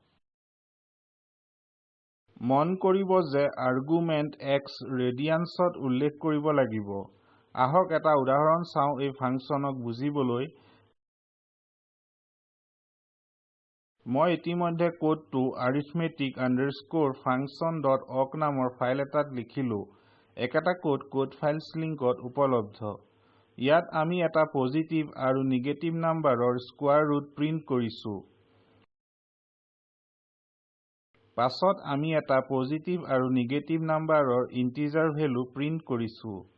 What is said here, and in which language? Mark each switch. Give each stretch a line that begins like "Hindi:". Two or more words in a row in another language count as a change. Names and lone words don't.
Assamese: মন কৰিব যে আৰ্গুমেন্ট x ৰেডিয়ানছত উল্লেখ কৰিব লাগিব। আহক এটা উদাহৰণ চাওঁ এই ফাংচনক বুজিবলৈ। মই ইতিমধ্যে কোডটো arithmetic_function.awk নামৰ ফাইল এটাত লিখিলো। একেটা
English: code files link
Assamese: উপলব্ধ। ইয়াত আমি এটা পজিটিভ আৰু
English: negative number square root
Assamese: প্ৰিন্ট কৰিছো। পাছত আমি এটা পজিটিভ আৰু
English: negative number integer value
Assamese: প্ৰিন্ট কৰিছো।